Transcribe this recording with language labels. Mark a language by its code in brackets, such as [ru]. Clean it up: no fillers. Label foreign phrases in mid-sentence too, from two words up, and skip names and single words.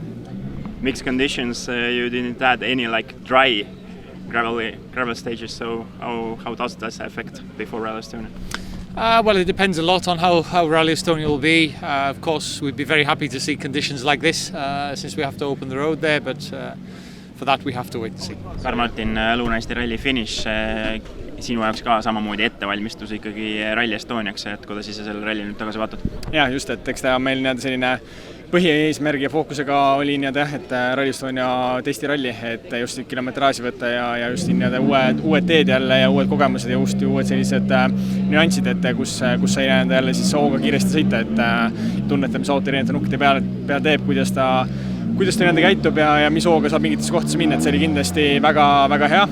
[en] Mixed conditions, you didn't add any like dry gravel stages, so how does that affect before Rally Estonia? Well, it depends a lot on how Rally Estonia will be. Of course, we'd be very happy to see conditions like this since we have to open the road there, but for that we have to wait and see. [et] Karl-Martin, Lõuna-Eesti ralli finish, sinu jaoks ka samamoodi ettevalmistus ikkagi Rally Estoniaks, et kuidas sa selle ralli nüüd tagasi vaatad? Ja, just, et eks ta meil selline põhieesmärgi ja fookusega oli et Rally Estonia testiralli, et just kilometraaži võtta ja just uued teed jälle ja uued kogemused ja just uued sellised nüansid, et kus sai jälle siis hooga kiiresti sõita, et tunneta, mis auto erinevate nukkide peal teeb, kuidas ta nende käitub ja mis hooga saab mingites kohtades minna, et see oli kindlasti väga hea.